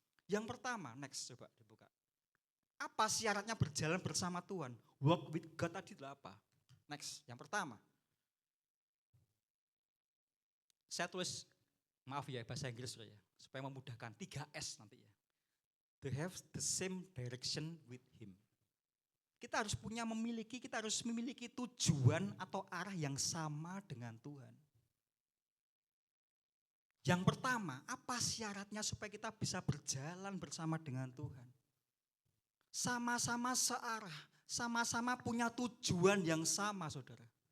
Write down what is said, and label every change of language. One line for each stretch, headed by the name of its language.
Indonesian: Yang pertama, next coba dibuka. Apa syaratnya berjalan bersama Tuhan? Walk with God tadi adalah apa? Next, yang pertama. Saya tulis, maaf ya bahasa Inggris ya, supaya memudahkan 3S nanti ya.
English: They have the same direction with Him.
Indonesian: Kita harus memiliki tujuan atau arah yang sama dengan Tuhan. Yang pertama, apa syaratnya supaya kita bisa berjalan bersama dengan Tuhan? Sama-sama searah, sama-sama punya tujuan yang sama, saudara.